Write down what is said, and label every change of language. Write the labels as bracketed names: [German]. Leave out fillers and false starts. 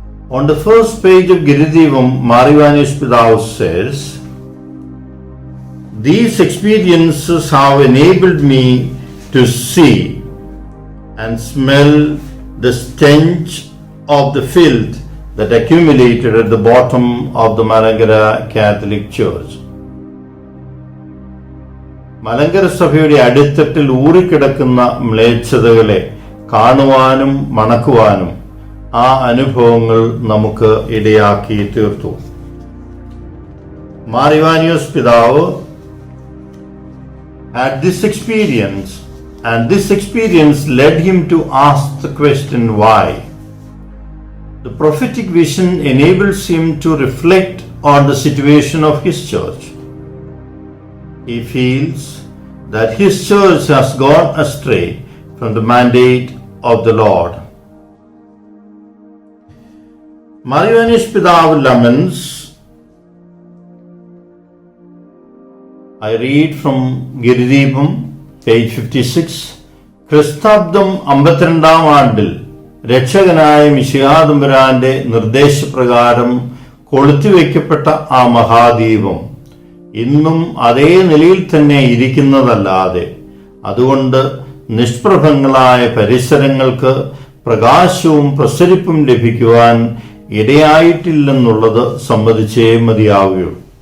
[English] On the first page of Giridivam, Mar Ivanios Pidavu says, "These experiences have enabled me to see and smell the stench of the filth that accumulated at the bottom of the Malangara Catholic Church." [Malayalam] Malankara സഭയുടെ അടിത്തട്ടിൽ ഊറിക്കിടക്കുന്ന മ്ലേച്ഛതകളെ കാണുവാനും മണക്കുവാനും ആ അനുഭവങ്ങൾ നമുക്ക് ഇടയാക്കി തീർത്തു. [English] Mar Ivanios Pidavu had this experience, and this experience led him to ask the question why. The prophetic vision enables him to reflect on the situation of his church. He feels that his church has gone astray from the mandate of the Lord. Marivanus Pidavu laments. I read from Giridipam, page 56. [Malayalam] ക്രിസ്താബ്ദം 52-ാം ആണ്ടിൽ രക്ഷകനായ മിശിഹാതമ്പുരാന്റെ നിർദ്ദേശപ്രകാരം കൊളുത്തിവെക്കപ്പെട്ട ആ മഹാദീപം ഇന്നും അതേ നിലയിൽ തന്നെ ഇരിക്കുന്നതല്ലാതെ അതുകൊണ്ട് നിഷ്പ്രഭങ്ങളായ പരിസരങ്ങൾക്ക് പ്രകാശവും പ്രസരിപ്പും ലഭിക്കുവാൻ ഇടയായിട്ടില്ലെന്നുള്ളത് സമ്മതിച്ചേ മതിയാവുകയുള്ളൂ.